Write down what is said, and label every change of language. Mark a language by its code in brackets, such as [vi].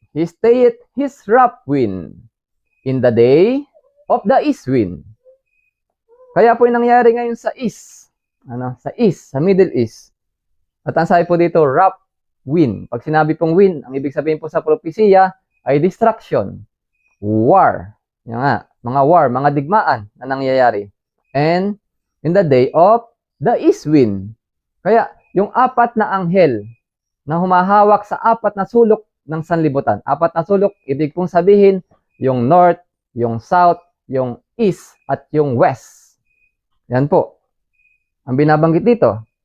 [en] He stayeth his rough wind in the day of the east wind. [tl] Kaya po yung nangyari ngayon sa east, sa Middle East. At ang sabi po dito, rough wind. Pag sinabi pong wind, ang ibig sabihin po sa propesiya ay destruction, war. Yan nga, mga war, mga digmaan na nangyayari. [en] And in the day of the east wind. [tl] Kaya yung apat na anghel na humahawak sa apat na sulok ng sanlibutan. Apat na sulok, ibig pong sabihin, yung north, yung south, yung east, at yung west. Yan po. Ang binabanggit dito.